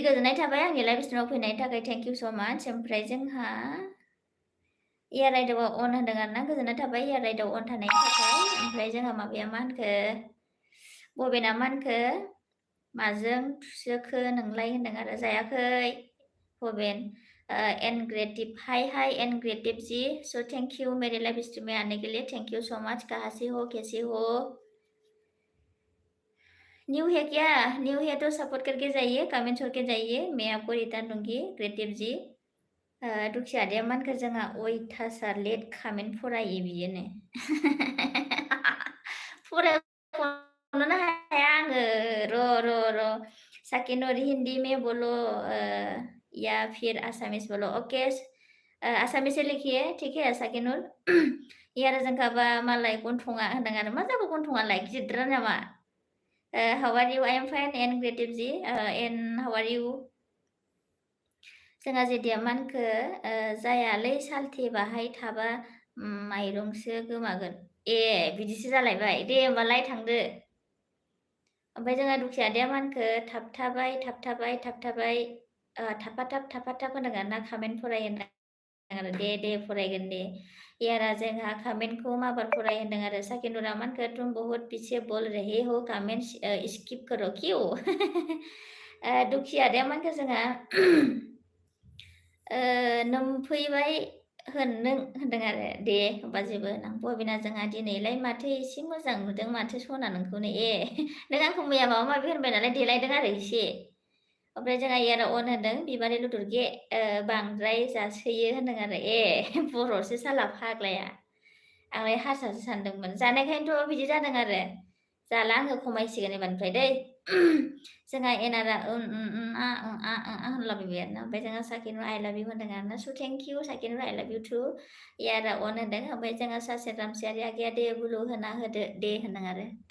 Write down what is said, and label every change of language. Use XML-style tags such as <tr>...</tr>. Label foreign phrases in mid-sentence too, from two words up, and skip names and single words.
<brx>गोजोननाय थाबाय आंनि लाइभ स्ट्रिमाव फैनायनि थाखाय</brx> <en>thank you so much</en> <brx>ओमफ्राय जोंहा इयार राइडआव अन होनदों आरोना गोजोननाय थाबाय इयार राइडआव अन थानायनि थाखाय ओमफ्राय जोंहा माबाया मा होनखो बबेना मा होनखो माजों थुसोखो नोंलाय होनदों आरो जायाखै बबेन एनग्रेटिव हाय एनग्रेटिव जी</brx> <en>so thank you</en> <hi>मेरे लाइव स्ट्रीम में आने के लिए</hi> <en>thank you so much</en> <hi>कहाँ से हो कैसे हो न्यू है क्या न्यू है तो सपोर्ट करके जाइए कमेंट छोड़ के जाइए मैं आपको रिटर्न दूंगी क्रिएटिव जी</hi> <brx>दुखिया दे मानखो जोंहा अयथासार लेट कमेन्ट फरायो बियोनो फरायख'नोनो हाया आङो र'</brx> <hi>साकिनुर हिंदी में बोलो या फिर आसामिस बोलो ओके आसामिस से लिखिए ठीक है</hi> <brx>साकिनुर आरो जोंखाबा मालाय गन्थङा होनदों आरो मा जाखो गन्थङालाय गिदिरद्राय नामा</brx> <en>How are you I am fine and</en> <brx>ग्रेटिव जि</brx> <en>and how are you</en> <brx>जोंहा जेदिया मानखो जायालै सालथे बाहाय थाबा माइरंसो गोमागोन ए बिदिसो जालायबाय दे होमबालाय थांदो ओमफ्राय जोंहा दुखियादैया मानखो थाबथाबाय थाफाथाब होनदों ना कामेन्ट फराय होनदों आरो दे फरायगोन दे यारा जोंहा कामेन्टखौ माबार फराय होनदों आरो साकिनुरा मानखो</brx> <hi>तुम बहुत पीछे बोल रहे हो कामेन्ट स्किप करो क्यों</hi> <brx>दुखियादैया मानखो जोंहा नों फैबाय होनदों आरो दे होमबा जेबो नां बबिना जोंहा दिनैलाय माथो एसे मोजां नुदों माथो सना नोंखौनो नों आंखौ मैया माबा माबि होनबाय नालाय देलायदों आरो एसे ओमफ्राय जोंहा यारा अन होनदों बिबारि लुदुरगे बांद्राय जासोयो होनदों आरो बर'सो साला फाग्लाया आंलाय हारसासो सानदोंमोन जानायखायनोथ' बिदि जादों आरो जाला आङो खमायसिगोन एबारनिफ्राय दै जोंहा एनारा होनलाबायबाय आरोना ओमफ्य जोंहा साकिनुर</brx> <en>I love you</en> <brx>होनदों आरोना</brx> <en>so thank you</en> <brx>साकिनुर</brx> <en>I love you too</en> <brx>यारा अन होनदों ओमफ्राय जोंहा सासे रामसियारि आगैया दे बुलु होना होदो दे होनदों आरो</brx>